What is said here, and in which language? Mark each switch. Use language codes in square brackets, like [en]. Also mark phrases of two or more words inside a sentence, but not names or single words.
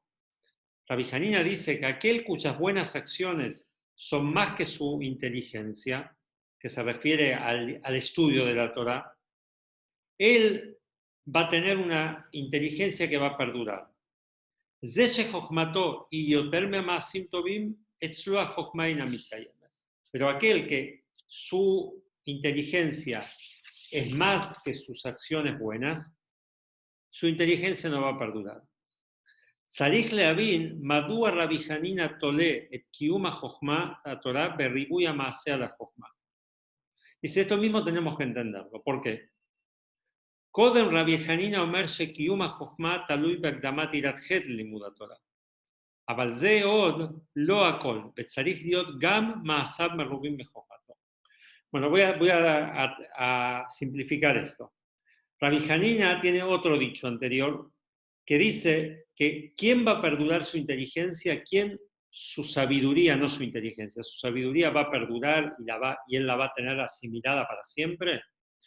[es] Rabbi Hanina dice que aquel cuyas buenas acciones son más que su inteligencia, que se refiere al estudio de la Torah, él va a tener una inteligencia que va a perdurar. Pero aquel que su inteligencia es más que sus acciones buenas, su inteligencia no va a perdurar. [he] צריך להבין מדוע רבי חנינא תולה את קיום חכמת התורה בריבוי מעשיו לחכמה. [es] Dice, esto mismo tenemos que entenderlo. ¿Por qué? [he] קודם רבי חנינא אומר שקיום החוכמה תלוי בהקדמת יראת חטא ללימוד התורה. אבל זה עוד לא הכל, וצריך להיות גם מעשיו מרובים מחוכמתו. [es] Bueno, voy a simplificar esto. Rabbi Hanina tiene otro dicho anterior que dice que ¿quién va a perdurar su inteligencia? ¿Quién su sabiduría, no su inteligencia? Su sabiduría va a perdurar y él la va a tener asimilada para siempre.